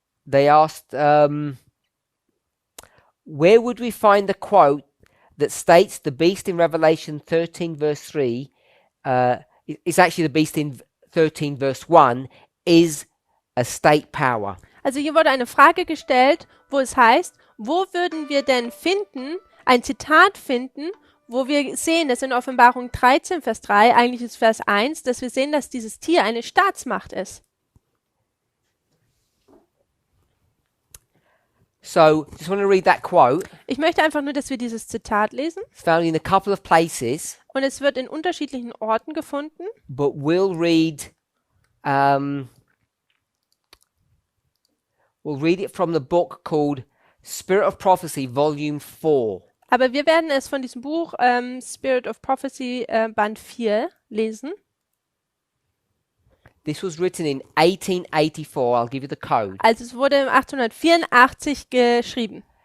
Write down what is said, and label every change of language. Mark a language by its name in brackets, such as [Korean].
[English] They asked, where would we find the quote that states the beast in Revelation 13 verse 3, it's actually the beast in 13 verse 1, is a state power. [German] Also hier wurde eine Frage gestellt, wo es heißt, wo würden wir denn finden, ein Zitat finden, wo wir sehen, dass in Offenbarung 13, Vers 3, eigentlich ist Vers 1, dass wir sehen, dass dieses Tier eine Staatsmacht ist. [English] So, just want to read that quote. [German] Ich möchte einfach nur, dass wir dieses Zitat lesen. [English] It's found in a couple of places, [German] Und es wird in unterschiedlichen Orten gefunden. [English] but we'll read it from the book called Spirit of Prophecy, Volume 4. [German] Aber wir werden es von diesem Buch Spirit of Prophecy Band 4 lesen. [English] This was written in 1884. I'll give you the code. [German] Also es wurde 1884 geschrieben.